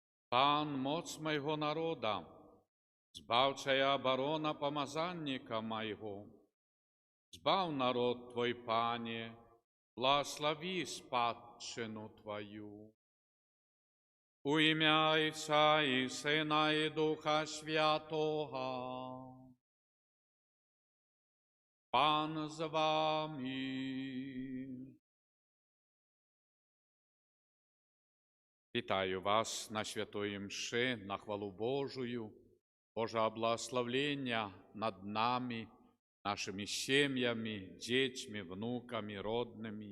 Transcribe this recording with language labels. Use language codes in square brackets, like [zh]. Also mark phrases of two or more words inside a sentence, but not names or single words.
[be] Пан моц майго народа, збаўчая абарона памазанніка майго. Збаў народ Твой, Пане, благослови спадчыну Твою. [uk] У імя Отця і Сина і Духа Святого. Пан з вами. Вітаю вас на святої мши, на хвалу Божию, Божого благословлення над нами, нашими сім'ями, дітьми, внуками, родними.